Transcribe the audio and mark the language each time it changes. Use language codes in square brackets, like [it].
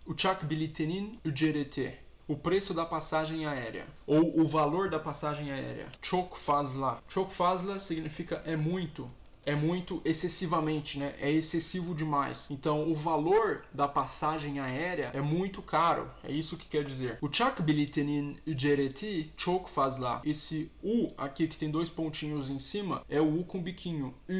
[tr] Uçak biletinin ücreti, [pt] o preço da passagem aérea, ou o valor da passagem aérea. [tr] Çok fazla. Çok fazla [pt] significa é muito excessivamente, né? É excessivo demais. Então, o valor da passagem aérea é muito caro. É isso que quer dizer. [tr] Uçak biletinin ücreti çok fazla. [pt] Esse U aqui que tem dois pontinhos em cima é o U com biquinho.